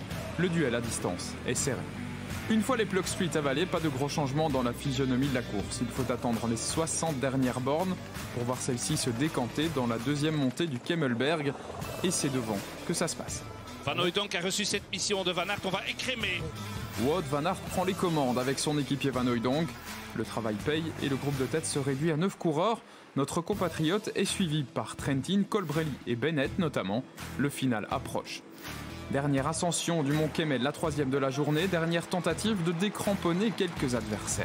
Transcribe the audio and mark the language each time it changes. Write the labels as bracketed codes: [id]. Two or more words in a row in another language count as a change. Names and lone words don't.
[fr] Le duel à distance est serré. Une fois les Plug Street avalés, pas de gros changements dans la physionomie de la course. Il faut attendre les 60 dernières bornes pour voir celle-ci se décanter dans la deuxième montée du Kemmelberg. Et c'est devant que ça se passe. Van Hooijdonk a reçu cette mission de Van Aert, on va écrémer. Wout van Aert prend les commandes avec son équipier Van Hooijdonk. Le travail paye et le groupe de tête se réduit à 9 coureurs. Notre compatriote est suivi par Trentin, Colbrelli et Bennett notamment. Le final approche. Dernière ascension du Mont Kemmel, la 3e de la journée. Dernière tentative de décramponner quelques adversaires.